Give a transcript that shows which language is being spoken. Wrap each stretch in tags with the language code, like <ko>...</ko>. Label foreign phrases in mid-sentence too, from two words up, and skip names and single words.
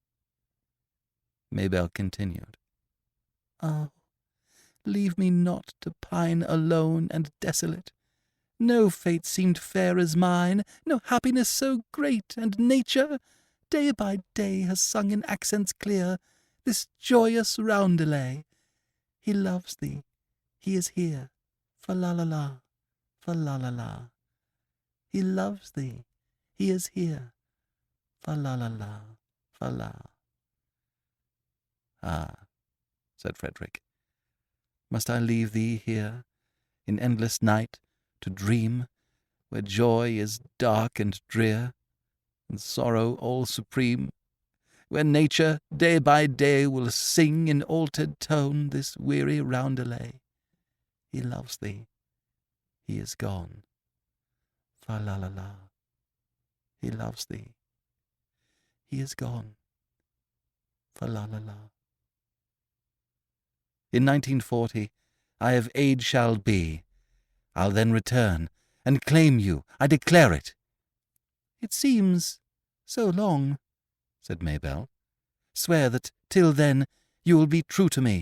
<en>Mabel continued, "Oh, leave me not to pine alone and desolate. No fate seemed fair as mine, no happiness so great, and nature, day by day, has sung in accents clear this joyous roundelay. He loves thee, he is here, fa la la la, fa la la la. He loves thee, he is here, fa la la la, fa la." "Ah," said Frederick, "must I leave thee here, in endless night, to dream, where joy is dark and drear, and sorrow all supreme, where nature day by day will sing in altered tone this weary roundelay? He loves thee, he is gone, fa la la la. He loves thee, he is gone, fa la la la. In 1940, I of age shall be. I'll then return, and claim you, I declare it." "It seems so long," said Mabel. "Swear that, till then, you will be true to me."</en>